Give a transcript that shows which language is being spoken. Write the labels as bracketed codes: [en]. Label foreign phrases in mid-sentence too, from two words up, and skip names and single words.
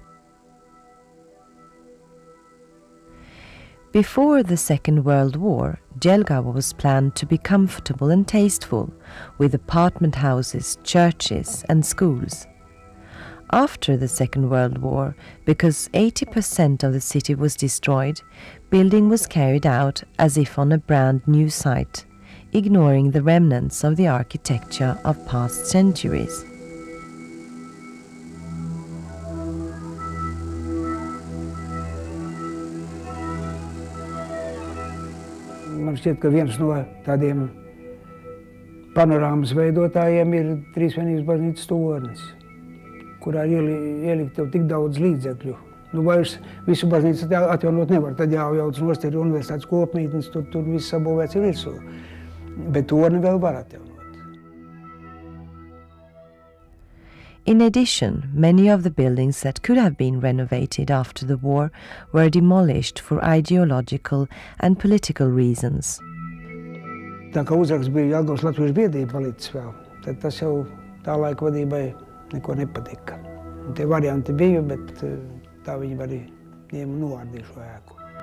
[en] Before the Second World War, Jelgava was planned to be comfortable and tasteful, with apartment houses, churches and schools. After the Second World War, because 80% of the city was destroyed, building was carried out as if on a brand new site, ignoring the remnants of the architecture of past centuries. [lv] Man šķiet, ka viens no tādiem panorāmas veidotājiem ir Trīsvienības baznīcas tornis, kurā ielikt jau tik daudz līdzekļu. Vairs visu baznīcu atjaunot nevar, tad jāujauc nost ir universitātes kopmītnes, tur viss sabūvēts ir virsū. Bet torni vēl var atjaunot. [en] In addition, many of the buildings that could have been renovated after the war were demolished for ideological and political reasons. [lv] Tā kā uzraksts bija Jelgavas Latviešu biedrība palicis vēl, tad tas jau tā laika vadībai neko nepatika. Un tie varianti bija, bet tā viņi arī ņēma novārdīja šo ēku.